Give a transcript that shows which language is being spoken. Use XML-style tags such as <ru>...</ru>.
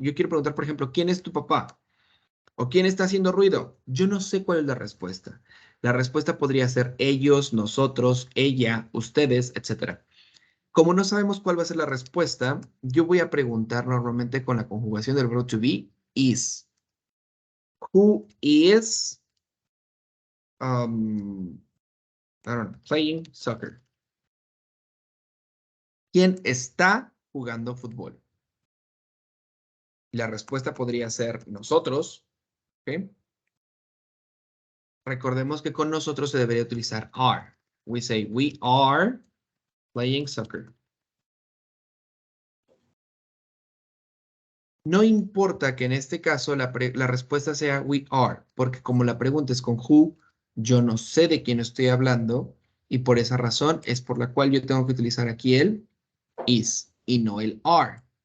<es>Yo quiero preguntar, por ejemplo, ¿quién es tu papá? ¿O quién está haciendo ruido? Yo no sé cuál es la respuesta. La respuesta podría ser ellos, nosotros, ella, ustedes, etc. Como no sabemos cuál va a ser la respuesta, yo voy a preguntar normalmente con la conjugación del verbo to be, is.</es> <en>Who is I don't know, playing soccer?</en> <es>¿Quién está jugando fútbol? La respuesta podría ser nosotros, ¿ok? Recordemos que con nosotros se debería utilizar are.</es> <en>We say, we are playing soccer.</en> <es>No importa que en este caso la respuesta sea</es> <en>we are,</en> <es>porque como la pregunta es con who, yo no sé de quién estoy hablando y por esa razón es por la cual yo tengo que utilizar aquí el is y no el are.</es>